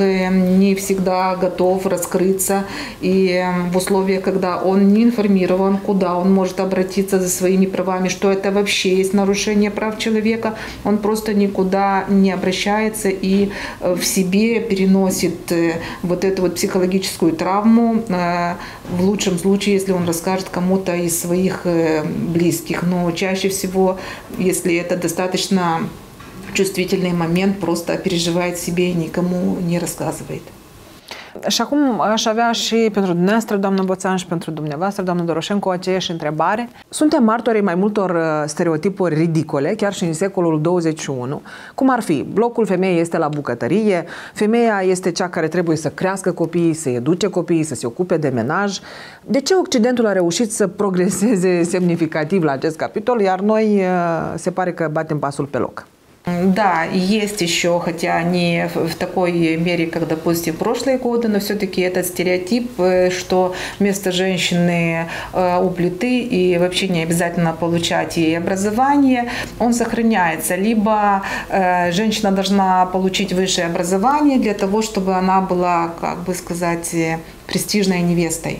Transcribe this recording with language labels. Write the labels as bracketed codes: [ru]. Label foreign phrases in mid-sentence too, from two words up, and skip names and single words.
[ru] не всегда готов раскрыться, и в условиях, когда он не информирован, куда он может обратиться за своими правами, что это вообще есть нарушение прав человека, он просто никуда не обращается и в себе переносит вот эту вот психологическую травму, в лучшем случае, если он расскажет кому-то из своих близких. Но чаще всего, если это достаточно чувствительный момент, просто переживает себе и никому не рассказывает. [ro] Și acum aș avea și pentru dumneavoastră, doamnă Boțan, și pentru dumneavoastră, doamnă Doroșenko, aceeași întrebare. Suntem martorii mai multor stereotipuri ridicole, chiar și în secolul 21, cum ar fi: blocul femeii este la bucătărie, femeia este cea care trebuie să crească copiii, să educe copiii, să se ocupe de menaj. De ce Occidentul a reușit să progreseze semnificativ la acest capitol, iar noi se pare că batem pasul pe loc? [ru] Да, есть еще, хотя не в такой мере, как, допустим, в прошлые годы, но все-таки этот стереотип, что место женщины у плиты и вообще не обязательно получать ей образование, он сохраняется. Либо женщина должна получить высшее образование для того, чтобы она была, как бы сказать, престижной невестой.